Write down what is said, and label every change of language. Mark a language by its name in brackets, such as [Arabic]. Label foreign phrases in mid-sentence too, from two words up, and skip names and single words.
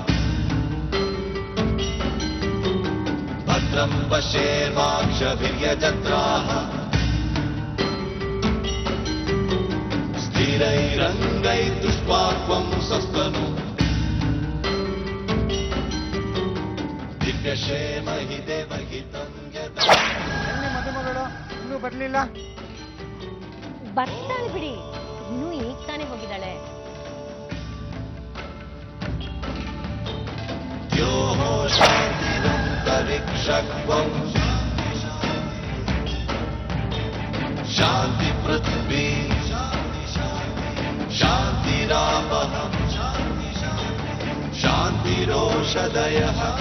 [Sanskrit] भद्रं पश्येर्वाक्षभिर्यजत्राः स्थिरैरङ्गैर्दुष्पाक्वं सस्तनु दिव्यक्षेमहि देवहितं यदा [Kannada] ಎಲ್ಲಿ ಮದುಮಗಳು ಇನ್ನೂ ಬರ್ಲಿಲ್ಲ? ಬರ್ತಾಳೆ ಬಿಡಿ, ಇನ್ನೂ ಈಗ ತಾನೇ ಹೋಗಿದ್ದಾಳೆ. [Sanskrit] द्योः शान्तिरन्तरिक्षत्वं शान्तिपृथ्वी शान्तिरापः शान्तिरोषधयः